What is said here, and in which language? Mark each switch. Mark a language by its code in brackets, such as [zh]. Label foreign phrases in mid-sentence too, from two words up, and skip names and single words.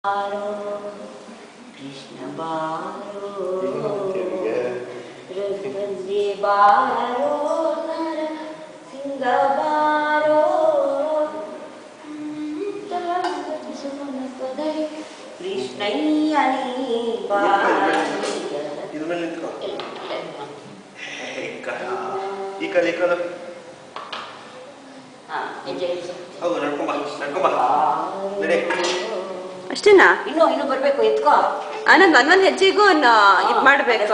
[kn] ಕೃಷ್ಣ ಬಾರೋ ರಘುವಂದೆ ಬಾರೋ ನರ ಸಿಂಹ ಬಾರೋ ಕೃಷ್ಣಯ್ಯನಿ ಅಷ್ಟೇನಾ? ಇನ್ನು ಬರ್ಬೇಕು. ಎತ್ಕೋ. ನಂಗೆ ಒಂದೊಂದು ಹೆಜ್ಜೆಗೂ ಇದು ಮಾಡಬೇಕು.